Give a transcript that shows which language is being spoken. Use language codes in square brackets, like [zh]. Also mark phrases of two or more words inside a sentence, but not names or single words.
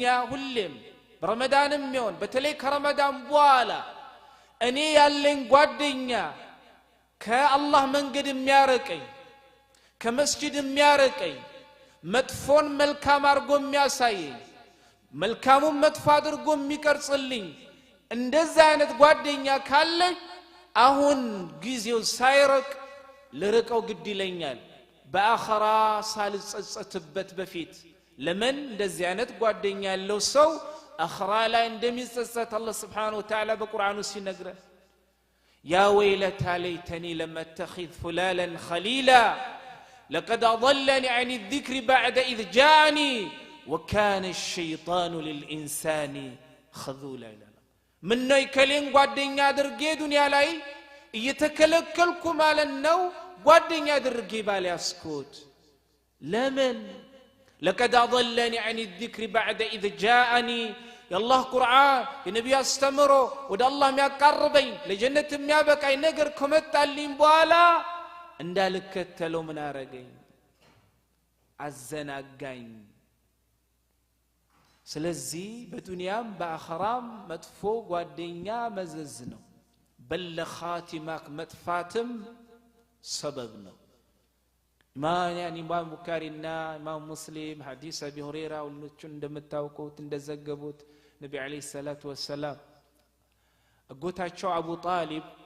[am] ሁሌም በረመዳንም ይሁን በተለይ ከረመዳን በኋላ እኔ ያለኝ ጓደኛ ከአላህ መንገድ የሚያርቀኝ ከመስጂድ የሚያርቀኝ መጥፎን መልካም አድርጎ የሚያሳየኝ መልካሙን መጥፎ አድርጎ የሚቀርጽልኝ እንደዛ አይነት ጓደኛ ካለኝ አሁን ጊዜው ሳይርቅ ልርቀው ግድ ይለኛል በአኺራ ሳልጸጸትበት በፊት ለምን እንደዚህ አይነት ጓደኛ ያለው ሰው አኺራ ላይ እንደሚጸጸት አላህ [ar] سبحانه وتعالى [am] በቁርአኑ ሲነግረን [ar] يا ويلتى ليتني لم اتخذ فلانا خليلا لقد اضلني عن الذكر بعد اذ جاءني وكان الشيطان للانسان خذولا من [am] ነው ይከሌን ጓደኛ አድርጌ ዱንያ ላይ እየተከለከልኩ ማለት ነው ጓደኛ አድርጌ ባልያስኩት ለምን [ar] لقد اضلني عن الذكر بعد اذ جاءني يا الله قرآن النبي استمروا ود الله [am] የሚያቀርበኝ ለጀነት የሚያበቃኝ ነገር ከመጣልኝ በኋላ እንዳልከተለው ምን አረገኝ አዘናጋኝ ስለዚህ በዱንያም በአኺራም መጥፎ ጓደኛ መዘዝ ነው በለኻቲማክ መጥፋትም ሰበብ ነው ኢማም ቡኻሪና ኢማም ሙስሊም ሐዲስ አቢ ሁረይራ ሁሉን እንደምታውቁት እንደዘገቡት ነብዩ [ar] عليه الصلاة والسلام [am] አጎታቸው አቡ ጣሊብ